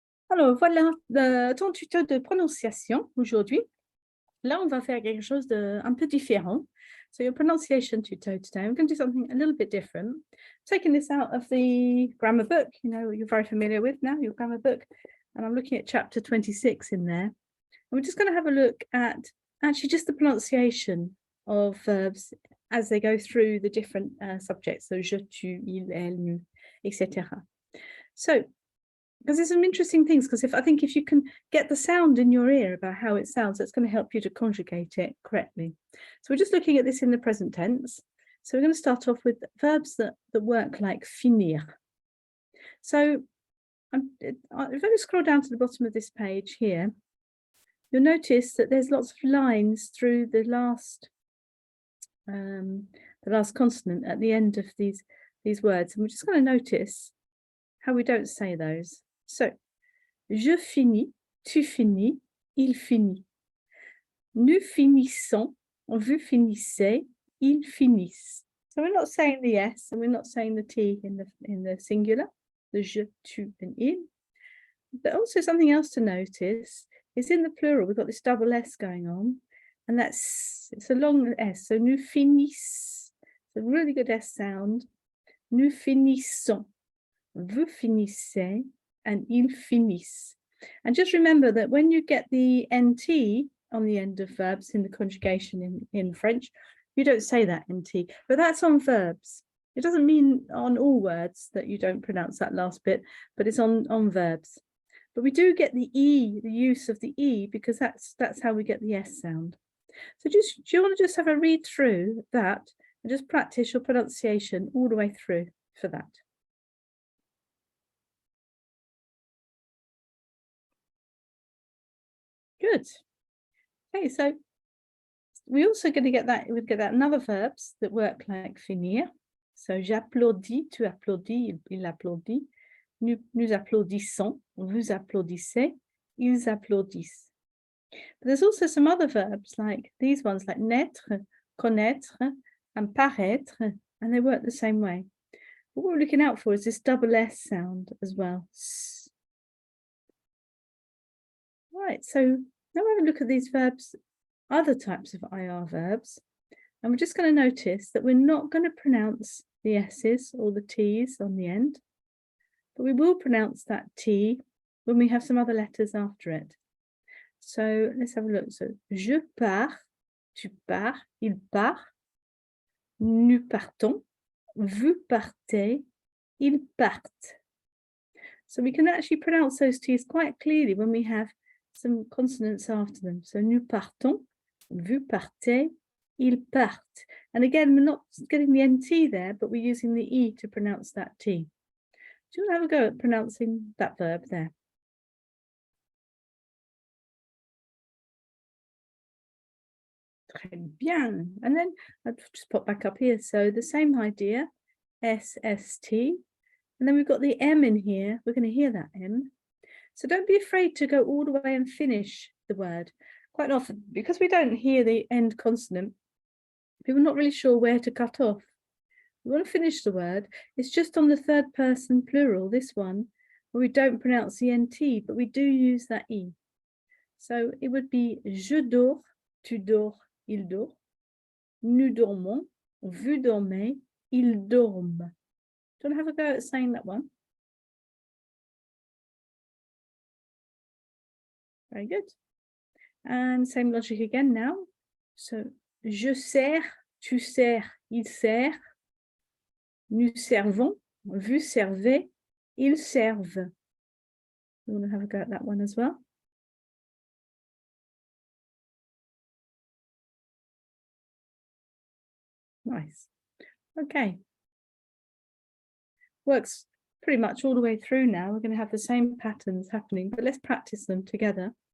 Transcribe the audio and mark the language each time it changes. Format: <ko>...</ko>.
<fr>Alors voilà ton tuto de prononciation aujourd'hui. Là, on va faire quelque chose de un peu différent.</fr> <en>So your pronunciation tuto today, we're going to do something a little bit different. Taking this out of the grammar book, you know, you're very familiar with now, your grammar book. And I'm looking at chapter 26 in there. And we're just going to have a look at actually just the pronunciation of verbs as they go through the different subjects. So</en> <fr>je, tu, il, elle, nous,</fr> <en>etc. So because there's some interesting things, because I think if you can get the sound in your ear about how it sounds, that's going to help you to conjugate it correctly. So we're just looking at this in the present tense. So we're going to start off with verbs that work like finir. So if I scroll down to the bottom of this page here, you'll notice that there's lots of lines through the last consonant at the end of these words. And we're just going to notice how we don't say those.</en> <fr>So, je finis, tu finis, il finit. Nous finissons, vous finissez, ils finissent.</fr> <en>So we're not saying the S and we're not saying the T in the singular, the je, tu, and il. But also something else to notice is in the plural, we've got this double S going on, and it's a long S. So</en> <fr>nous finissons,</fr> <en>it's a really good S sound.</en> <fr>Nous finissons, vous finissez, and ils finissent.</fr> <en>And just remember that when you get the NT on the end of verbs in the conjugation in French, you don't say that NT, but that's on verbs. It doesn't mean on all words that you don't pronounce that last bit, but it's on verbs. But we do get the E, the use of the E, because that's how we get the S sound. So do you want to just have a read through that and just practice your pronunciation all the way through for that? Good. Okay, so we're also going to get that, we'd get that in other verbs that work like finir.</en> <fr>So j'applaudis, tu applaudis, il applaudit. Nous applaudissons, vous applaudissez, ils applaudissent.</fr> <en>But there's also some other verbs like these ones, like naître, connaître, and paraître, and they work the same way. But what we're looking out for is this double S sound as well. Right, so now we have a look at these verbs, other types of IR verbs, and we're just going to notice that we're not going to pronounce the S's or the T's on the end, but we will pronounce that T when we have some other letters after it. So let's have a look.</en> <fr>So je pars, tu pars, il part, nous partons, vous partez, ils partent.</fr> <en>So we can actually pronounce those T's quite clearly when we have some consonants after them.</en> <fr>So nous partons, vous partez, ils partent.</fr> <en>And again, we're not getting the NT there, but we're using the E to pronounce that T. Do you want to have a go at pronouncing that verb there?</en> <fr>Très bien.</fr> <en>And then I'll just pop back up here. So the same idea, S, S, T. And then we've got the M in here. We're going to hear that M. So don't be afraid to go all the way and finish the word. Quite often, because we don't hear the end consonant, people are not really sure where to cut off. We want to finish the word. It's just on the third person plural, this one, where we don't pronounce the NT, but we do use that E.</en> <fr>So it would be je dors, tu dors, il dort. Nous dormons, vous dormez, ils dorment.</fr> <en>Do you want to have a go at saying that one? Very good. And same logic again now.</en> <fr>So, je sers, tu sers, il sert. Nous servons, vous servez, ils servent.</fr> <en>You want to have a go at that one as well? Nice. Okay. Works pretty much all the way through now. We're going to have the same patterns happening, but let's practice them together.</en>